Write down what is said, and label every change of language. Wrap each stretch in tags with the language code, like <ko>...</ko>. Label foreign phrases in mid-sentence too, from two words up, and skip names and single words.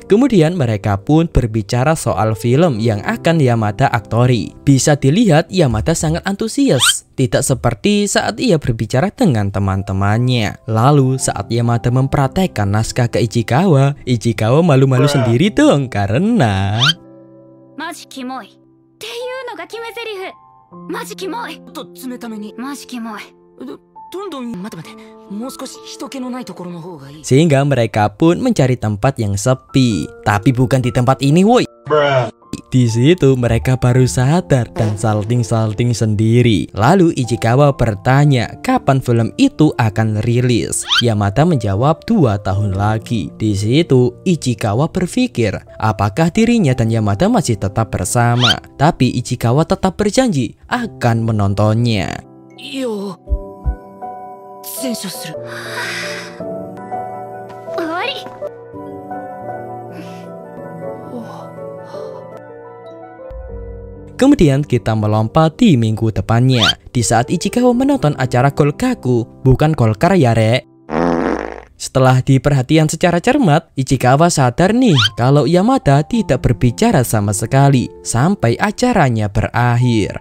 <id>Kemudian mereka pun berbicara soal film yang akan Yamada aktori. Bisa dilihat Yamada sangat antusias. Tidak seperti saat ia berbicara dengan teman-temannya. Lalu saat Yamada mempraktekkan naskah ke Ichikawa, Ichikawa malu-malu sendiri dong karena</id> <ja>マジキモい. っていうのが決め台詞。マジキモい。と冷ために。マジキモい。どんどん待て。もう少し人気のないところの方がいい。</ja> <id>Sehingga mereka pun mencari tempat yang sepi. Tapi bukan di tempat ini, woi. Di situ mereka baru sadar dan salting-salting sendiri. Lalu Ichikawa bertanya kapan film itu akan rilis. Yamada menjawab 2 tahun lagi. Di situ Ichikawa berpikir apakah dirinya dan Yamada masih tetap bersama. Tapi Ichikawa tetap berjanji akan menontonnya.</id> <ja>Yo. Sensor する。終わり。</ja> <id>Kemudian kita melompat di minggu depannya. Di saat Ichikawa menonton acara Golkaku, bukan Golkar ya rek. Setelah diperhatikan secara cermat, Ichikawa sadar nih kalau Yamada tidak berbicara sama sekali sampai acaranya berakhir.</id>